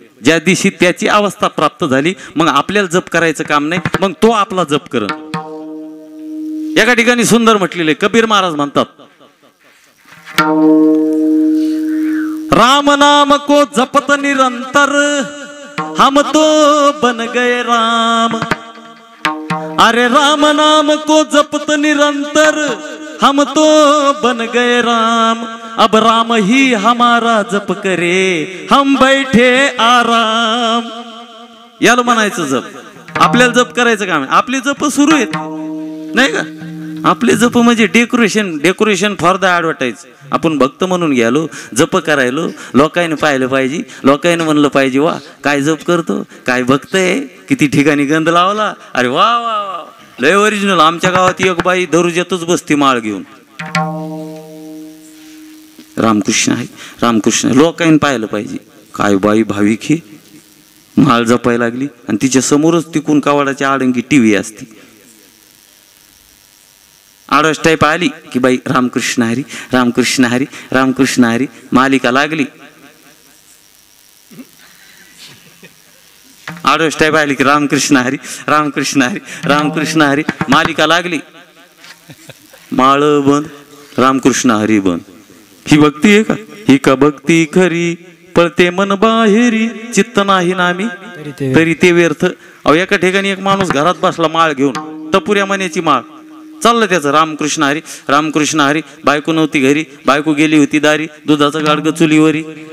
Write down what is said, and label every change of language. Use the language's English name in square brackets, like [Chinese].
[Marathi] ज्या दिवशी त्याची अवस्था प्राप्त झाली मग आपल्याला जप करायचं काम नाही, मग तो आपला जप करन. एका ठिकाणी सुंदर म्हटलेले कबीर महाराज म्हणतात, [Hindi] राम नाम को जपत निरंतर हम तो बन गए राम. अरे राम नाम को जपत निरंतर हम तो बन गए राम. अब राम ही हमारा जप करे हम बैठे आराम. [Marathi] याला म्हणायचं जप. आपल्याला जप करायचं काम आहे. आपले जप सुरू आहेत नाही का. आपले जप म्हणजे [English] Decoration for the advertise. [Marathi] आपण भक्त म्हणून गेलो, जप करायलो, लोकांनी पाहिलं पाहिजे, लोकांनी म्हणलं पाहिजे वा काय जप करतो, काय भक्त आहे, किती ठिकाणी गंध लावला, अरे वा वा वा लय ओरिजिनल. आमच्या गावात एक बाई दरुज्यातच बसती माळ घेऊन, रामकृष्ण आहे रामकृष्ण. लोकांनी पाहिलं पाहिजे काय बाई भाविक ही माळ जपायला लागली, आणि तिच्या समोरच तिकून कावडाची आडंगी टीव्ही असती. आडस टाईप आली की बाई रामकृष्ण हरी रामकृष्ण हरी रामकृष्ण हरी. मालिका लागली. आडस टाईप आली की रामकृष्ण हरी रामकृष्ण हरी रामकृष्ण हरी. मालिका लागली, माळ बंद, रामकृष्ण हरी बंद. ही भक्ती आहे का? ही का भक्ती खरी, पळते मन बाहेरी, चित्त नाही नामी तरी ते व्यर्थ. अहो एका ठिकाणी एक माणूस घरात बसला माळ घेऊन, टपुऱ्या मण्याची माळ, चाललं त्याचं रामकृष्ण हरी रामकृष्ण हरी. बायको नव्हती घरी, बायको गेली होती दारी, दुधाचं गाडगं चुलीवरी.